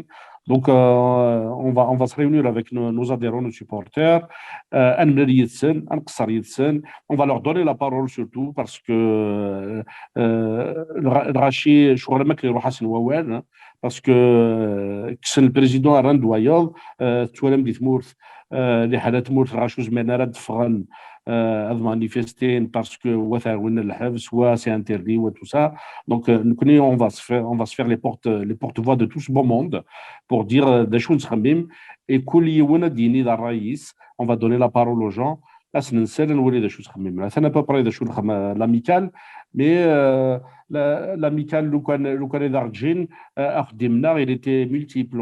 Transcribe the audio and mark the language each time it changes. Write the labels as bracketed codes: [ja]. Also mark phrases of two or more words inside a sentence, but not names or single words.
[fr] Donc, on va se réunir avec nos adhérents, nos supporters. On va leur donner la parole surtout parce que Rachid, parce que le président a rendu Wayod, [kab] توالم دي ثمورث لحالة ثمورث غاشو زمانا راد فغن [fr] manifester parce que c'est interdit ou tout ça. Donc, on va se faire les porte-voix de tout ce beau monde pour dire des choses et on va donner la parole aux gens. Là, c'est à peu près des choses l'amicale, mais l'amicale, il était multiple.